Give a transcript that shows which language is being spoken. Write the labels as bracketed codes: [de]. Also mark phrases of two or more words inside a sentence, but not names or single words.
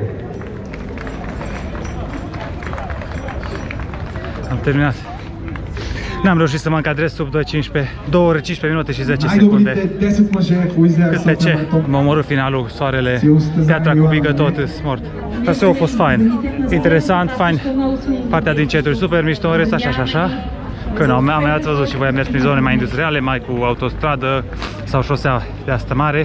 [ro] Am terminat. N-am reușit să mă încadrez sub 2.15, 2 ore 15 minute și 10 secunde. [bg] Най-добрите 10 мъже по Израиль [ro] Cât pe [bg] София [ro] ce? [bg] маратон. [ro] M-a omorât finalul, soarele, piatra cubică, tot îs mort. Asta a fost fain. Interesant, fain. Partea din centru super mișto, în rest așa și așa. Că nu, am mai ați văzut și voi am mers prin zone mai industriale, mai cu autostradă sau șosea de asta mare.